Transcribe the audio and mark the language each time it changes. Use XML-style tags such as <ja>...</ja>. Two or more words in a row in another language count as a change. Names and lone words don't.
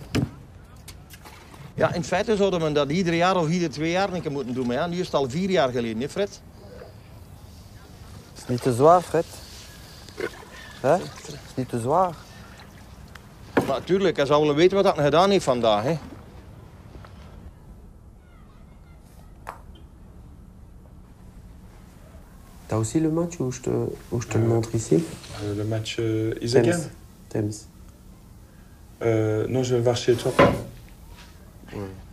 <nl>Ja, in feite zouden we dat ieder jaar of ieder 2 jaar een keer moeten doen. Maar ja, nu is het al 4 jaar geleden, hè Fred? Het is niet te zwaar, Fred. Hè? Het is niet te zwaar. Maar natuurlijk, hij zou willen weten wat hij gedaan heeft vandaag. Hè.</nl> <fr>T'as aussi le match où je te le montre ici? Le match Isegem? Thames. Non, je vais le voir chez toi. Ouais.</fr>